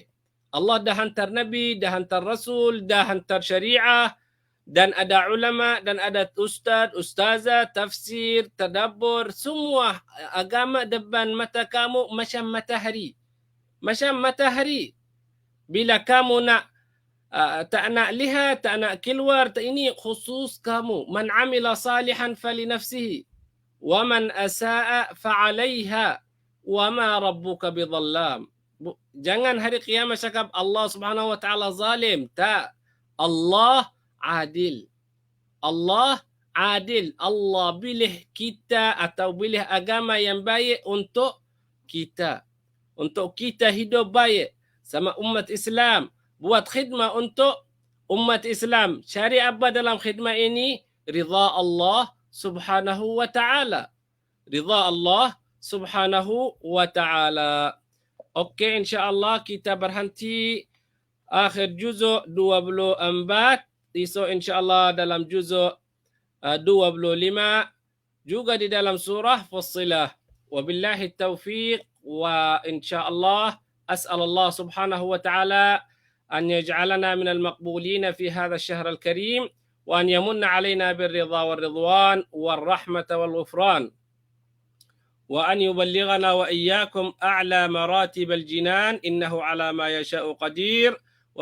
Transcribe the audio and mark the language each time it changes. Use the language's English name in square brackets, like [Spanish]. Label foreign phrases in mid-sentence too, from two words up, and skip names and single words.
[Malay] Allah dah hantar Nabi, dah hantar Rasul, dah hantar syariah, dan ada ulama, dan ada ustaz, ustazah, tafsir, tadabbur, semua agama depan mata kamu macam matahari. Macam matahari. Bila kamu nak tak nak lihat, tak nak keluar, ini khusus kamu. [Arabic] من عمل صالحا فلنفسه ومن أساء فعليها وما ربك بظلام. [Malay] Jangan hari kiamat cakap [Arabic] الله سبحانه وتعالى [Malay] zalim. Tak. Allah adil. Allah adil. Allah pilih kita atau pilih agama yang baik untuk kita. Untuk kita hidup baik sama umat Islam. Buat khidmah untuk umat Islam. Cari apa dalam khidmah ini? [Arabic] رضا الله سبحانه وتعالى. رضا الله سبحانه وتعالى. [Malay] Okey, insyaAllah kita berhenti akhir juzuk 24. Esok insyaAllah dalam juzuk 25. Juga di dalam surah Fussilah. [Arabic] وبالله التوفيق وإن شاء الله أسأل الله سبحانه وتعالى أن يجعلنا من المقبولين في هذا الشهر الكريم، وأن يمن علينا بالرضا والرضوان والرحمة والغفران، وأن يبلغنا وإياكم أعلى مراتب الجنان إنه على ما يشاء قدير.